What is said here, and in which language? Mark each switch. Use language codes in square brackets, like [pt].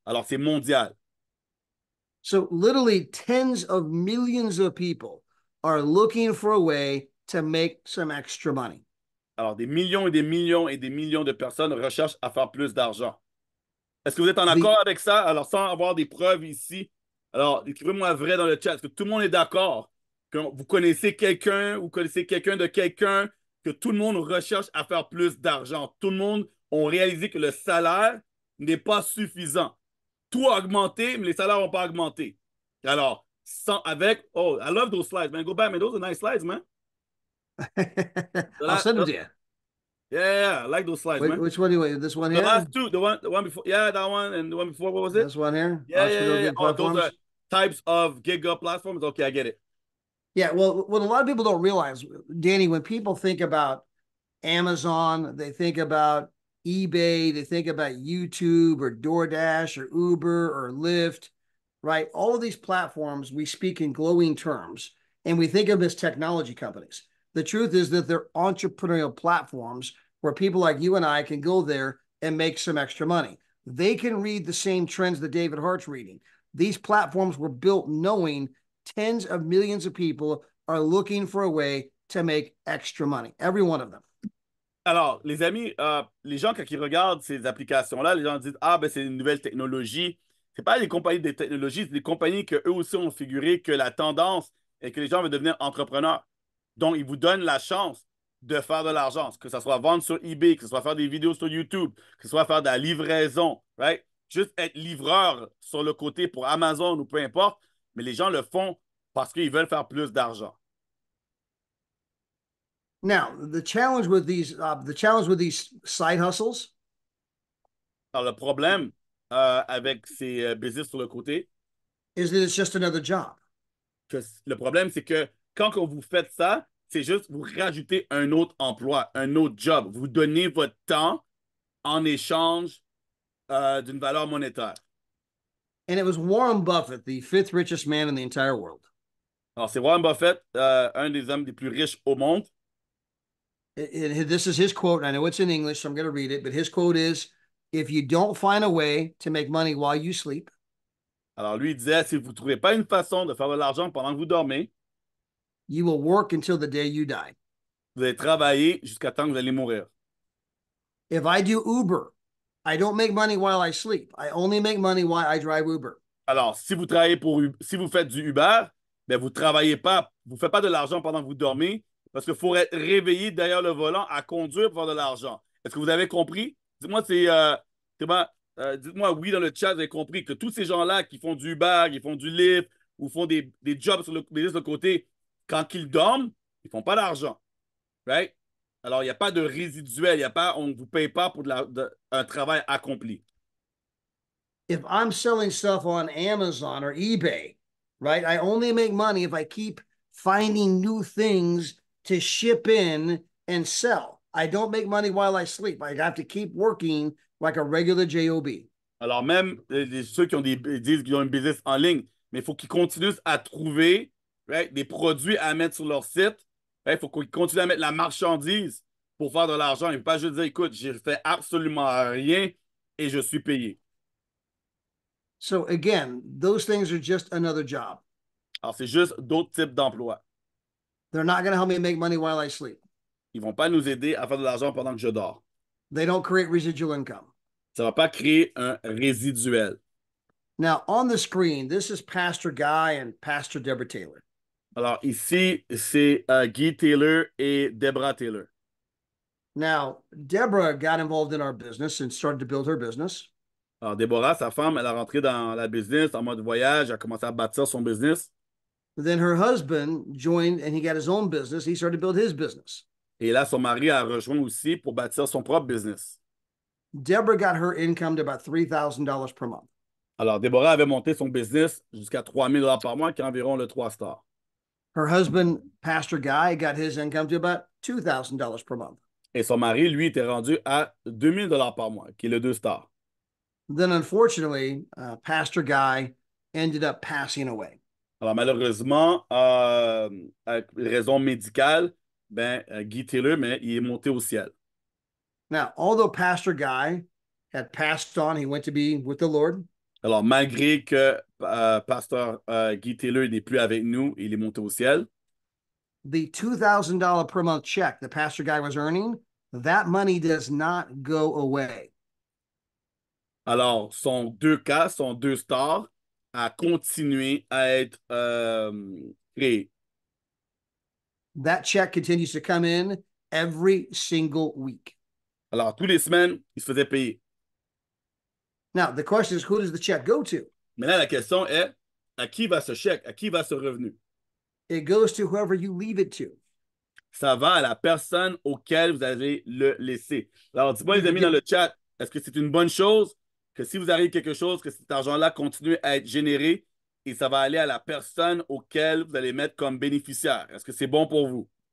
[fr] Alors, c'est mondial. [en] So, literally, tens of millions of people are looking for a way to make some extra money. [fr] Alors, des millions et des millions et des millions de personnes recherchent à faire plus d'argent. Est-ce que vous êtes en [en] The [fr] accord avec ça? Alors, sans avoir des preuves ici, alors écrivez-moi vrai dans le chat. Est-ce que tout le monde est d'accord que vous connaissez quelqu'un, vous connaissez quelqu'un de quelqu'un, que tout le monde recherche à faire plus d'argent? Tout le monde a réalisé que le salaire n'est pas suffisant. Tout a augmenté, mais les salaires n'ont pas augmenté. [en] Alors, oh, I love those slides, man. Go back, man. Those are nice slides, man. I'll send them to you. Yeah, I like those slides, Wait, man. which one do you want? This one The here? last two, the one before, yeah, that one and the one before, what was it? This one here? Yeah, yeah, Entrepreneurial yeah, yeah. gig Oh, those platforms. are types of gig up platforms. Okay, I get it. Yeah, well, what a lot of people don't realize, Danny, when people think about Amazon, they think about eBay, they think about YouTube or DoorDash or Uber or Lyft, right? All of these platforms, we speak in glowing terms and we think of them as technology companies. The truth is that they're entrepreneurial platforms where people like you and I can go there and make some extra money. They can read the same trends that David Hart's reading. These platforms were built knowing tens of millions of people are looking for a way to make extra money, every one of them. [fr] Alors, les amis, les gens, quand ils regardent ces applications-là, les gens disent, ah, ben, c'est une nouvelle technologie. C'est pas les compagnies de technologie, c'est des compagnies qu'eux aussi ont figuré que la tendance est que les gens veulent devenir entrepreneurs. Donc, ils vous donnent la chance de faire de l'argent, que ce soit vendre sur eBay, que ce soit faire des vidéos sur YouTube, que ce soit faire de la livraison, right? Juste être livreur sur le côté pour Amazon ou peu importe, mais les gens le font parce qu'ils veulent faire plus d'argent. [en] Now, the challenge with these side hustles [fr] Alors, le problème avec ces business sur le côté, [en] is that it's just another job. [fr] le problème, c'est que quand vous faites ça, c'est juste vous rajoutez un autre emploi, un autre job. Vous donnez votre temps en échange d'une valeur monétaire. [en] And it was Warren Buffett, the fifth richest man in the entire world. [fr] Alors, c'est Warren Buffett, un des hommes les plus riches au monde. [en] This is his quote. I know it's in English, so I'm going to read it, but his quote is, if you don't find a way to make money while you sleep, [fr] Alors, lui, il disait, si vous ne trouvez pas une façon de faire de l'argent pendant que vous dormez, [en] you will work until the day you die. [fr] vous allez travailler jusqu'à temps que vous allez mourir. [en] If I do Uber, I don't make money while I sleep. I only make money while I drive Uber. [fr] Alors, si vous si vous faites du Uber, ben vous travaillez pas, vous ne faites pas de l'argent pendant que vous dormez, parce qu'il faut être réveillé derrière le volant à conduire pour faire de l'argent. Est-ce que vous avez compris? Dites-moi, dites-moi oui dans le chat, vous avez compris que tous ces gens-là qui font du Uber, qui font du Lyft, ou font des jobs sur le côté, quand ils dorment, ils ne font pas d'argent. Right? Alors, il n'y a pas de résiduel, on ne vous paye pas pour un travail accompli. [en] If I'm selling stuff on Amazon or eBay, right, I only make money if I keep finding new things to ship in and sell. I don't make money while I sleep. I have to keep working like a regular job. [fr] Alors, même ceux qui disent qu'ils ont un business en ligne, mais il faut qu'ils continuent à trouver right, des produits à mettre sur leur site. Il faut qu'ils continuent à mettre la marchandise pour faire de l'argent. Il ne peut pas juste dire, écoute, j'ai fait absolument rien et je suis payé. [en] So again, those things are just another job. [fr] Alors, c'est juste d'autres types d'emplois. [en] They're not going to help me make money while I sleep. [fr] Ils ne vont pas nous aider à faire de l'argent pendant que je dors. [en] They don't create residual income. [fr] Ça ne va pas créer un résiduel. [en] Now, on the screen, this is Pastor Guy and Pastor Deborah Taylor. [fr] Alors, ici, c'est Guy Taylor et Deborah Taylor. [en] Now, Deborah got involved in our business and started to build her business. [fr] Alors, Deborah, sa femme, elle est rentrée dans la business en mode voyage, elle a commencé à bâtir son business. [en] Then her husband joined and he got his own business. He started to build his business. [fr] Et là, son mari a rejoint aussi pour bâtir son propre business. [en] Deborah got her income to about $3,000 per month. [fr] Alors, Deborah avait monté son business jusqu'à 3 000 par mois, qui est environ le 3 stars. [en] Her husband, Pastor Guy, got his income to about $2,000 per month. [fr] Et son mari, lui, était rendu à 2 000 par mois, qui est le 2 stars. [en] Then, unfortunately, Pastor Guy ended up passing away. [fr] Alors, malheureusement, avec raison médicale, ben, Guy Taylor, mais il est monté au ciel. [en] Now, although Pastor Guy had passed on, he went to be with the Lord. [fr] Alors, malgré que pasteur Guy Taylor n'est plus avec nous, il est monté au ciel. [en] The $2,000 per month check that Pastor Guy was earning, that money does not go away. [fr] Alors, son 2K, son 2 stars, a continué à être créé. [en] That check continues to come in every single week. [fr] Alors, tous les semaines, il se faisait payer. [en] Now, the question is, who does the check go to? [fr] Mais là, la question est, à qui va ce chèque? À qui va ce revenu? [en] It goes to whoever you leave it to. [fr] Ça va à la personne auquel vous allez le laisser. Alors, dis-moi, les amis, dans le chat, est-ce que c'est une bonne chose que si vous arrive quelque chose, que cet argent-là continue à être généré et ça va aller à la personne auquel vous allez mettre comme bénéficiaire? Est-ce que c'est bon pour vous?